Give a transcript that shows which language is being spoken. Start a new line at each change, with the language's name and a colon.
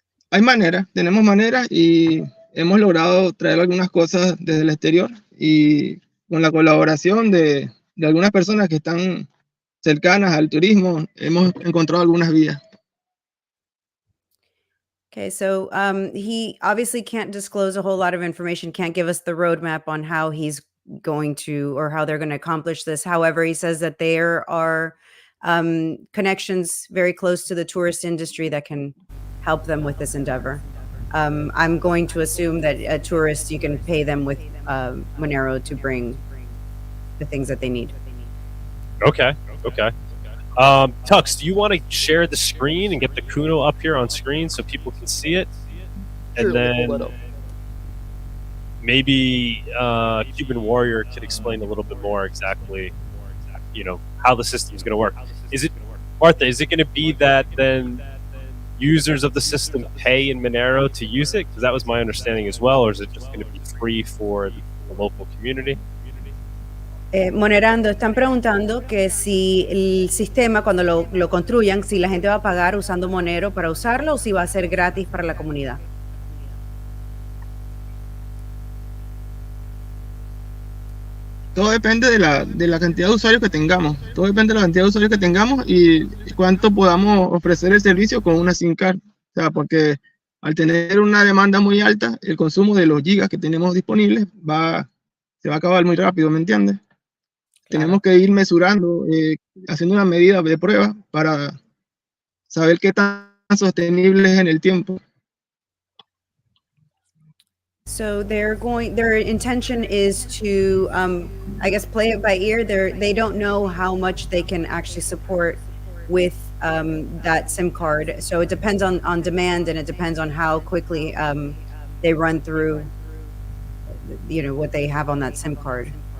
Spanish: Hay maneras, tenemos maneras y hemos logrado traer algunas cosas desde el exterior, y con la colaboración de algunas personas que están cercanas al turismo, hemos encontrado algunas vías.
English: Okay, so he obviously can't disclose a whole lot of information, can't give us the roadmap on how he's going to, or how they're going to accomplish this. However, he says that there are connections very close to the tourist industry that can help them with this endeavor. I'm going to assume that tourists, you can pay them with Monero to bring the things that they need. Okay. Tux, do you want to share the screen and get the Kuno up here on screen so people can see it? Sure, And then, we'll pull it up. maybe Cuban Warrior could explain a little bit more exactly, how the system is going to work. Is it, Martha? Is it going to be that then users of the system pay in Monero to use it? Because that was my understanding as well. Or is it just going to be free for the local community?
Spanish: Monerando, están preguntando que si el sistema, cuando lo construyan, si la gente va a pagar usando Monero para usarlo o si va a ser gratis para la comunidad. Todo depende de la cantidad de usuarios que tengamos. Todo depende de la cantidad de usuarios que tengamos y cuánto podamos ofrecer el servicio con una SIM card. O sea, porque al tener una demanda muy alta, el consumo de los gigas que tenemos disponibles se va a acabar muy rápido, ¿me entiendes? Claro. Tenemos que ir mesurando, haciendo una medida de prueba para saber qué tan sostenible es en el tiempo.
English: So their intention is to, I guess, play it by ear. They don't know how much they can actually support with that SIM card. So it depends on demand, and it depends on how quickly they run through, what they have on that SIM card.